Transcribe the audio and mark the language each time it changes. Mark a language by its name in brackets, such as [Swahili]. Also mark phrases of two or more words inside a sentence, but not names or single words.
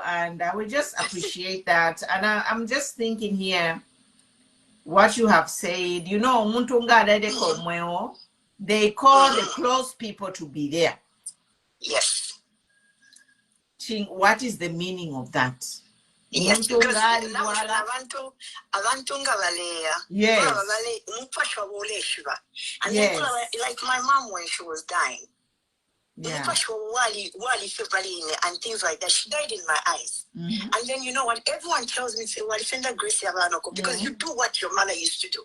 [English] And we just appreciate that. And I'm just thinking here, what you have said, you know, they call the close people to be there. Yes. What is the meaning of that? Yes, because [Bemba] abantu nga baleya. Yes. [English] And then like my mom when she was dying. Yeah. And things like that. She died in my eyes. And then you know what? Everyone tells me, say, well, send a grace because you do what your mother used to do.